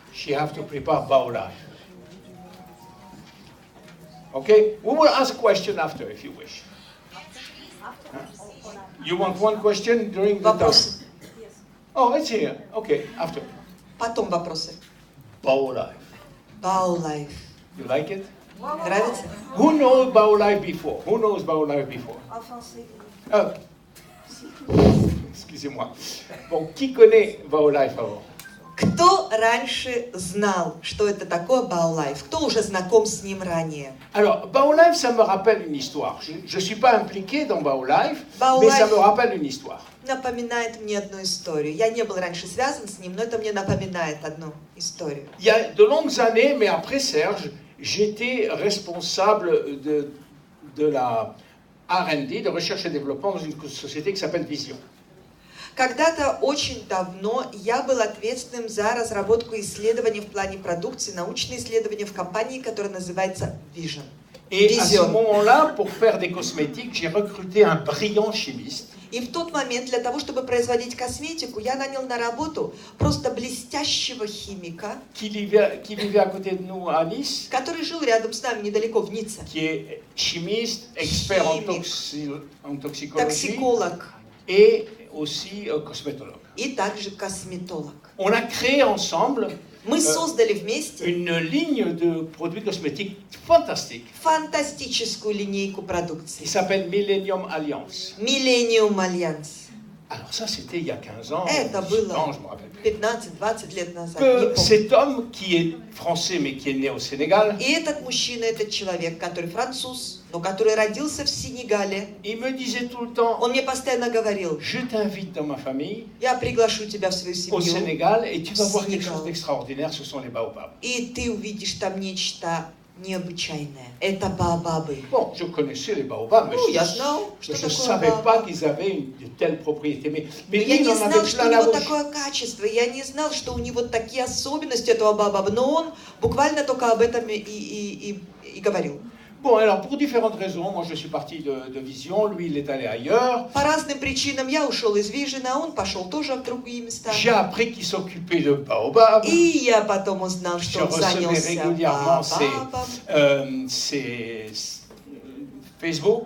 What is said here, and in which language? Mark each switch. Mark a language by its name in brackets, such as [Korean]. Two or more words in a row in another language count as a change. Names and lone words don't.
[English] she have to prepare Baolife. Okay? We will ask question after, if you wish. Huh? You want one question during the [Russian] Вопросы. [English] time? Oh, it's here. Okay, after. [Russian] Потом вопросы. [English] Baolife. Baolife. You like it? [Russian] Нравится? [English] Who knows Baolife before? Who knows Baolife before? [French] Ah. Excusez-moi. Bon, qui connaît Baolife avant? [Russian] Кто раньше знал, что это такое Baolife? Кто уже знаком с ним ранее? [French] Alors, Baolife, ça me rappelle une histoire. Je ne suis pas impliqué dans Baolife, mais ça me rappelle une histoire. [Russian] Напоминает мне одну историю. Я не был раньше связан с ним, но это мне напоминает одну историю. [French] Il y a de longues années, mais après Serge, j'étais responsable de la R&D, de recherche et développement, dans une société qui s'appelle Vision. [Russian] Когда-то очень давно я был ответственным за разработку исследований в плане продукции, научные исследования в компании, которая называется Vision. [French] Et à ce moment-là, pour faire des cosmétiques, j'ai recruté un brillant chimiste. [Russian] И в тот момент для того, чтобы производить косметику, я нанял на работу просто блестящего химика, [French] qui vivait à côté de nous à Nice, [Russian] который жил рядом с нами недалеко в Ницце. [French] qui est chimiste, expert en toxicologie [Russian] Токсиколог [French] et aussi cosmétologue. [Russian] и также косметолог. [French] On a créé ensemble [Russian] Мы создали вместе [French] une ligne de produits cosmétiques fantastique. [Russian] фантастическую линейку продукции. [French] Il s'appelle Millennium Alliance. Millennium Alliance. Alors ça, c'était il y a 15 ans. [Russian] Это было [French] Non, je me rappelle plus. [Russian] 15-20 лет назад. [French] Que [Russian] Не помню. [French] cet homme qui est français mais qui est né au Sénégal, [Russian] И этот мужчина, этот человек, который француз, но который родился в Сенегале, [French] il me disait tout le temps, [Russian] он мне постоянно говорил: [French] je t'invite dans ma famille [Russian] я приглашу тебя в свою [French] au [Russian] семью, [French] Sénégal et tu vas voir quelque Sénégal. chose d'extraordinaire, ce sont les baobabs. [Russian] и ты увидишь там нечто необычайное. Это баобабы. [French] Bon, je connaissais les baobabs, mais [Russian] Ну, я знал, [French] je [Russian] что [French] ne [Russian] такое [French] savais [Russian] баобаб. [French] pas qu'ils avaient de telles propriétés. Mais [Russian] Но [French] lui, [Russian] я [French] il [Russian] не [French] en avait [Russian] знал, что у [French] plein la [Russian] него [French] bouche. [Russian] такое качество, я не знал, что у него такие особенности этого баобаба, но он буквально только об этом и говорил. [French] Bon, alors pour différentes raisons, moi je suis parti de Vision, lui il est allé ailleurs. [Russian] По разным причинам я ушел из Vision, а он пошел тоже в другие места. [French] J'ai appris qu'il s'occupait de baobabs. [Russian] И я потом узнал, [French] Je [Russian] что он [French] recevais [Russian] занялся [French] régulièrement [Russian] баобабом. [French] ses Facebook.